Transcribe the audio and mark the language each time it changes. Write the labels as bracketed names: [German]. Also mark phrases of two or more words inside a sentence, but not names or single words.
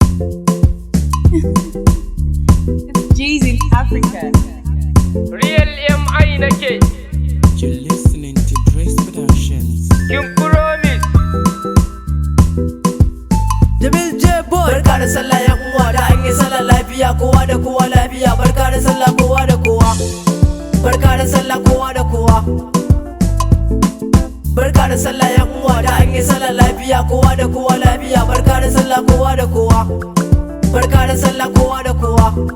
[English] It's Jeezy Africa. [Hausa] Real M I nake. [English] You're listening to Grace Productions. [Hausa] Kin promise. Jamil J Boy. Barka da sallah yan uwa, da an yi sallah lafiya, kowa da kowa lafiya. Barka da sallah kowa da kowa. Barka da sallah kowa da kowa. Barka da sallah yan uwa, da an yi sallah lafiya, kowa da kowa lafiya. Barka da sallah kowa da kowa. Barka da sallah kowa da kowa.